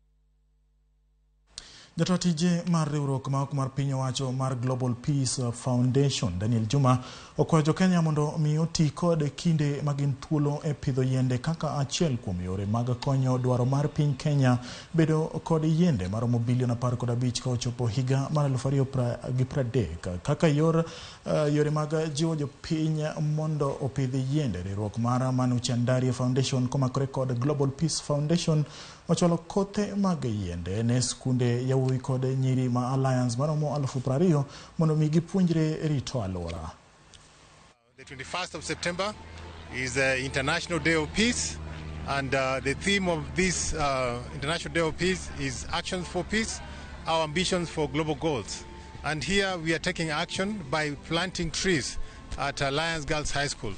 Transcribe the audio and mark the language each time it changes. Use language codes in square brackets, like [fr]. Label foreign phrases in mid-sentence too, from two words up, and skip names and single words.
[luo] Jatotije mar riwruok mar piny owacho mar Global Peace Foundation Daniel Juma okwayo Kenya mondo mi oti kod kinde magin thuolo e pidho yiende kaka achiel kuom yore mag konyo dwaro mar piny Kenya bedo kod yiende maromo bilion 15 ka ochopo higa mar 2030 kaka yore mag jiwo jopiny mondo opidh yiende. Riwruok mar Manu Chandaria Foundation komakore kod Global Peace Foundation ocholo kothe mag yiende ne skunde yawuoyi kod nyiri ma Alliance maromo 20,000 mondo mi gipuonjre rito alwora. [en] The 21st of September is the International Day of Peace, and the theme of this International Day of Peace is Actions for Peace, our ambitions for global goals. And here we are taking action by planting trees at Alliance Girls High School.